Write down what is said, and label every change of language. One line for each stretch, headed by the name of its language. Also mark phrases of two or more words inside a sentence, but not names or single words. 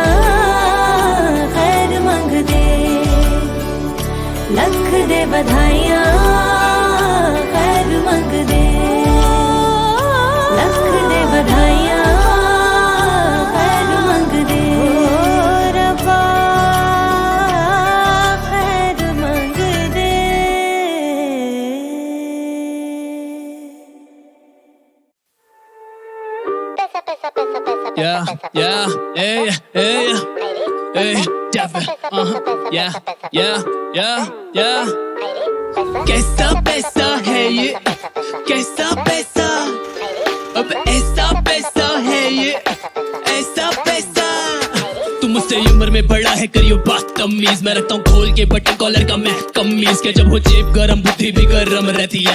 Punjabi: ਖ਼ੈਰ ਮੰਗ ਦੇ, ਲੱਖ ਦੇ ਬਧਾਈਆਂ। ਖ਼ੈਰ ਮੰਗ ਦੇ, ਲੱਖ ਦੇ ਬਧਾਈਆਂ। ਖ਼ੈਰ ਮੰਗ ਦੇ। ਓ ਰੱਬਾ ਖ਼ੈਰ ਮੰਗ ਦੇ।
English: Yeah, yeah, hey, hey, hey, Daffy, yeah, yeah, yeah, yeah.
Hindi: कैसा पैसा है ये, कैसा पैसा, अब ऐसा पैसा है ये, ऐसा पैसा। तुम मुझसे उम्र में बड़ा है, करियो बात तमीज। मैं रखता हूँ खोल के बटन कॉलर का मैं कमीज के। जब हो जेब गरम बुद्धि भी गरम रहती है।